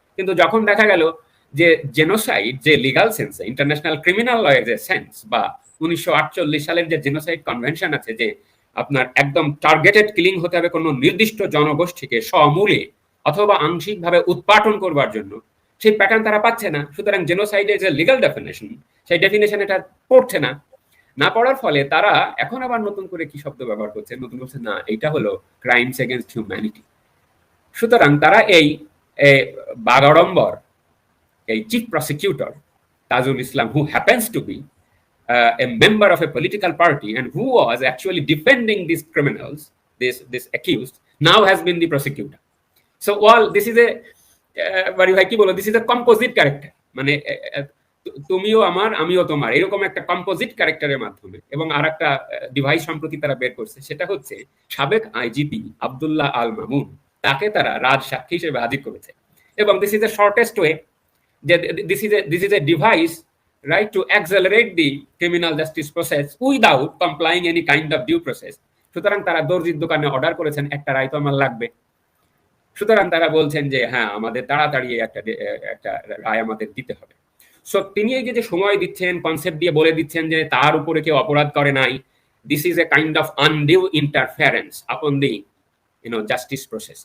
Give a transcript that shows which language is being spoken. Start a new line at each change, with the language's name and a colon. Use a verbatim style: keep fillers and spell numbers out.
Bangla: কিন্তু যখন দেখা গেল যে জেনোসাইড যে লিগাল সেন্সে, ইন্টারন্যাশনাল ক্রিমিনাল ল এর যে সেন্স, বা উনিশশো আটচল্লিশ সালের যে জেনোসাইড কনভেনশন আছে, যে আপনার একদম টার্গেটেড কিলিং হতে হবে কোনো নির্দিষ্ট জনগোষ্ঠীকে সমূলে অথবা আংশিকভাবে উৎপাটন করবার জন্য, সেই প্যাটার্ন তারা পাচ্ছে না। সুতরাং জেনোসাইডের যে লিগাল ডেফিনেশন, সেই ডেফিনেশন এটা পড়ছে না। না পড়ার ফলে তারা এখন আবার নতুন করে কি শব্দ ব্যবহার করছে, নতুন বলছে না, এটা হলো ক্রাইমস এগেইনস্ট হিউম্যানিটি। সুতরাং তারা এই বাগাড়ম্বর, এই chief prosecutor Tajul Islam,
English: Who happens to be Uh, a member of a political party and who was actually defending these criminals, this this accused, now has been the prosecutor. So all this is a, uh, what do I keep on, this is a composite character.
Bangla: মানে তুমিও আমার, আমিও তোমার, এরকম একটা composite ক্যারেক্টারের মাধ্যমে। এবং আর একটা ডিভাইস সম্প্রতি তারা বের করছে, সেটা হচ্ছে সাবেক আইজিপি আব্দুল্লাহ আল মামুন, তাকে তারা রাজ সাক্ষী হিসেবে হাজির করেছে।
English: এবং this is a shortest way, this is a this is a device right to accelerate the criminal justice process without complying any kind of due process.
Bangla: সুতরাং তারা দর্জির দোকানে অর্ডার করেছেন একটা রায় তো আমার লাগবে, সুতরাং তারা বলছেন যে হ্যাঁ আমাদের তাড়াতাড়ি একটা একটা রায় আমাদের দিতে হবে। সো তিনি এই যে সময় দিচ্ছেন, কনসেপ্ট দিয়ে বলে দিচ্ছেন যে তার উপরে কেউ অপরাধ করে নাই,
English: This is a kind of undue interference upon the you know justice process.